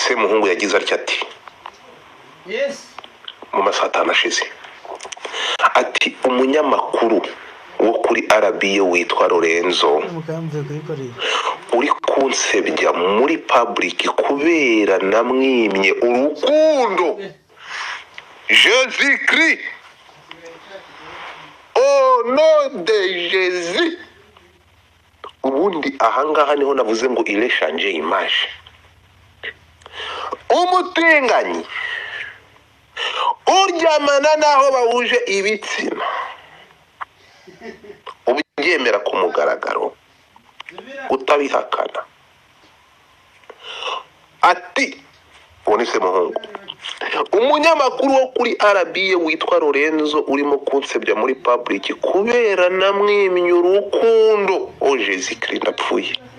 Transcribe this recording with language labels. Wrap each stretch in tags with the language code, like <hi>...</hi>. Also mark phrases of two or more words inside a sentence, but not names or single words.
<rw>Semuhungu yagize atya ati mu masaha 5 ashize ati umunyamakuru wo kuri RBA witwa Lorenzo uri kunsebya muri public kubera namwimye urukundo Jésus Christ</rw> <fr>au nom de Jésus.</fr> <rw>Ubundi ahangaha niho navuze ngo</rw> <fr>il est changé image.</fr> <rw>Umutinganyi uryamana naho bahuje ibitsina ubyemera ku mugaragaro utabihakana ati ubone Semuhungu umunyamakuru wo kuri RBA witwa Lorenzo urimo kunsebya muri public kubera namwimye urukundo o Jésus Christ ndapfuye</rw>